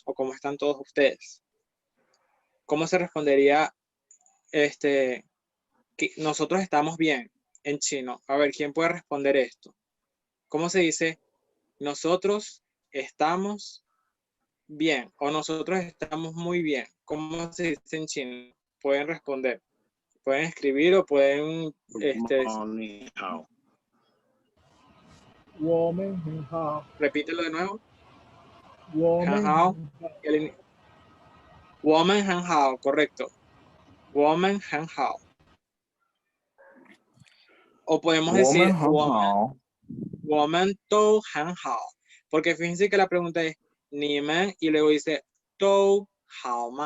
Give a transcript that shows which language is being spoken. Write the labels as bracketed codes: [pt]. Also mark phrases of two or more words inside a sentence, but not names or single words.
[es] O ¿cómo están todos ustedes? ¿Cómo se respondería que nosotros estamos bien en chino? A ver, ¿quién puede responder esto? ¿Cómo se dice nosotros estamos bien? O nosotros estamos muy bien. ¿Cómo se dice en chino? Pueden responder. Pueden escribir o pueden [zh] 你好. 我们很好， [es] repítelo de nuevo. [zh] 我们 Han 很 hao. 好，我们很好, correcto. 我们很好. [es] O podemos decir [zh] 我们都很好. [es] Porque fíjense que la pregunta es [zh] 你们 [es] y luego dice [zh] 都好吗.